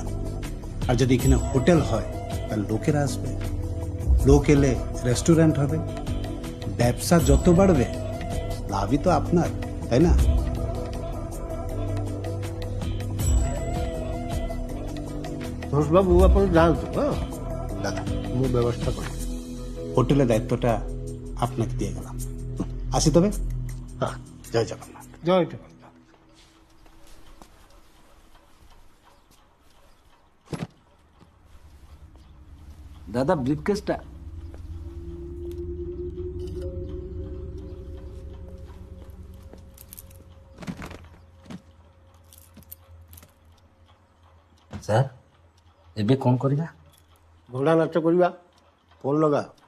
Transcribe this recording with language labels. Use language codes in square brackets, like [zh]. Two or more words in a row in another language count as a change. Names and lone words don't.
[bn] আর যদি এখানে হোটেল হয় তাহলে লোকেরা আসবে, লোক এলে রেস্টুরেন্ট হবে, ব্যবসা যত বাড়বে লাভই তো আপনার, তাই না? [or] ঘোষবাবু ଆପଣ ଯାଆନ୍ତୁ। ହଁ [bn] দাদা, [or] ମୁଁ ବ୍ୟବସ୍ଥା କରିବି। [bn] হোটেলের দায়িত্বটা আপনাকে দিয়ে গেলাম। আসি তবে। হ্যাঁ, জয় জগন্নাথ। জয় জগন্নাথ। দাদা ব্রিফকেসটা। [or] ସାର୍ ଏବେ କ'ଣ କରିବା? ଘୋଡ଼ା ନାଚ କରିବା। ଫୋନ୍ ଲଗା।